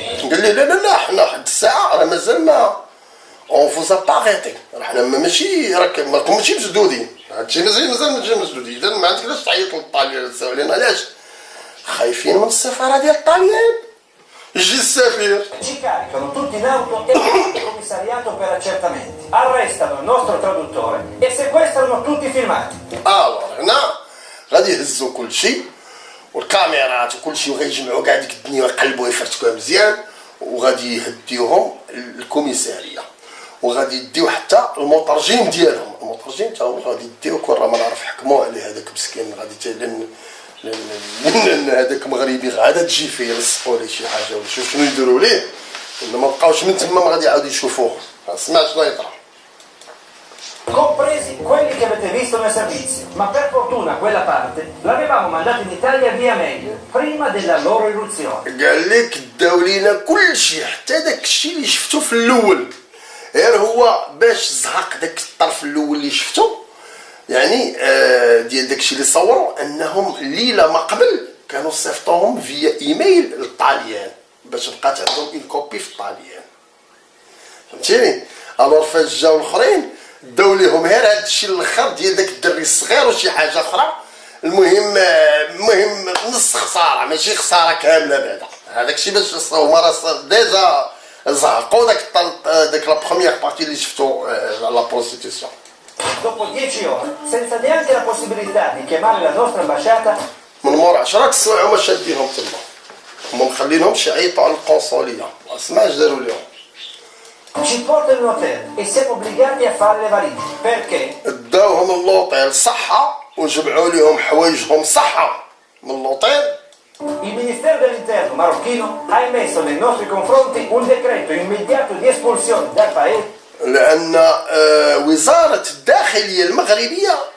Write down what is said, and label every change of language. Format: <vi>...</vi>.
<ar>قال لي لا حنا حد الساعه راه مازال ما اون فوزا با غيتي، حنا ماشي راك ماكمش مسدودين، هادشي مازال ماشي مسدودين. اذا ما عندك علاش تعيط للطاليان تساوي لنا، علاش خايفين من السفاره ديال الطاليان يجي السفير.</ar> <it>Ci caricano tutti in auto e vanno al commissariato per accertamenti. Arrestano il nostro traduttore e sequestrano tutti i filmati.</it> <ar>هنا غادي يهزوا كلشي والكاميرات وكلشي وغيجمعوا كاع ديك الدنيا ويقلبوا يفرتكوها مزيان، وغادي يهديوهم للكوميساريه، وغادي يديو حتى المترجم ديالهم. المترجم تا هو غادي يديو كون راه ما نعرف حكموا عليه هذاك مسكين، غادي لان هذاك مغربي غادا تجي فيه يلصقوا ليه شي حاجه ولا شوف شنو يديروا ليه، ولا ما بقاوش من تما ما غادي يعاودوا يشوفوه. سمع شنو يطرا.</ar> <it>Compresi quelli che avete visto nel servizio, ma per fortuna quella parte l'avevamo mandata in Italia via mail prima della loro irruzione.</it> <ar>قال لك داو لينا كلشي حتى داك الشيء اللي شفتو في الاول، غير هو باش زهق داك الطرف الاول اللي شفتو يعني ديال داك الشيء اللي صوروا، انهم ليله ما قبل كانوا صيفطوهم فيا ايميل للطاليان باش بقات عندهم اون كوبي في الطاليان فهمتيني. الوغ فاش جاو الاخرين داو ليهم غير هذا الشيء الاخر ديال داك الدري الصغير وشي حاجه اخرى. المهم نص خساره ماشي خساره كامله بعدا، هذاك الشيء باش هما راه ديجا زهقوا داك</ar> <fr>لا بروميير بارتي</fr> <ar>اللي شفتو على</ar> <fr>لا بروستيتيسيون.</fr> <it>Dopo 10 ore, senza neanche la possibilità di chiamare la nostra ambasciata,</it> <ar>من مور 10 ساعه هما شادينهم تما، هما مخلينهمش يعيطوا على القنصليه. اسمع اش داروا لهم،</ar> <it>ci portano in hotel e siamo obbligati a fare le valigie. Perché?</it> <ar>داوهم اللوطيل صحه وجمعوا لهم حوايجهم صحه من اللوطيل.</ar> <it>Il Ministero dell'Interno marocchino ha emesso nei nostri confronti un decreto immediato di espulsione dal paese.</it> <ar>لان وزاره الداخليه المغربيه</ar>